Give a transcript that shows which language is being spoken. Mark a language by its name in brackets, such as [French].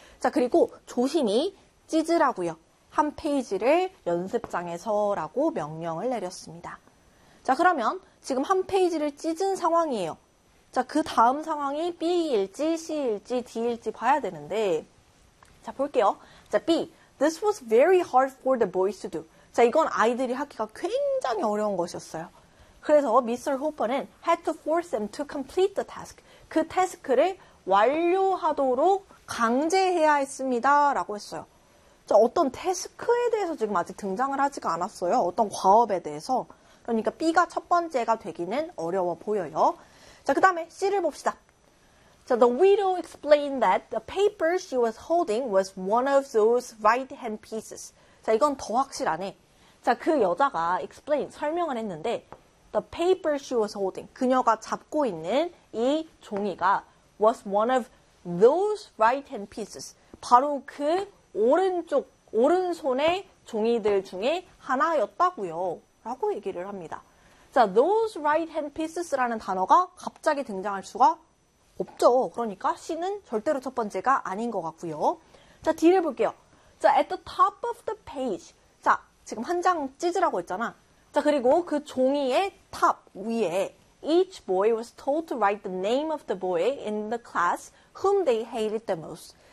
[Korean] 자, 그리고 조심히 찢으라고요. 한 페이지를 연습장에서라고 명령을 내렸습니다. 자, 그러면 지금 한 페이지를 찢은 상황이에요. 자, 그 다음 상황이 B일지, C일지, D일지 봐야 되는데. 자, 볼게요. 자, B. [English] This was very hard for the boys to do. [Korean] 자, 이건 아이들이 하기가 굉장히 어려운 것이었어요. 그래서 미스터 호퍼는 [English] had to force them to complete the task. [Korean] 그 태스크를 완료하도록 강제해야 했습니다라고 했어요. 자, 어떤 태스크에 대해서 지금 아직 등장을 하지가 않았어요. 어떤 과업에 대해서. 그러니까 B가 첫 번째가 되기는 어려워 보여요. 자, 그다음에 C를 봅시다. [English] So the widow explained that the paper she was holding was one of those right-hand pieces. [Korean] 자, 이건 더 확실하네. 자, 그 여자가 explain, 설명을 했는데, [English] the paper she was holding, [Korean] 그녀가 잡고 있는 이 종이가 [English] was one of those right-hand pieces. [Korean] 바로 그 오른쪽, 오른손의 종이들 중에 하나였다고요. 라고 얘기를 합니다. 자, [English] those right-hand pieces [Korean] 라는 단어가 갑자기 등장할 수가 없죠. 그러니까 C는 절대로 첫 번째가 아닌 것 같고요. 자, D를 볼게요. 자, [English] at the top of the page. [Korean] 자, 지금 한장 찢으라고 했잖아. 자, 그리고 그 종이의 [English] top 위에 each boy was told to write the name of the boy in the class whom they hated the most.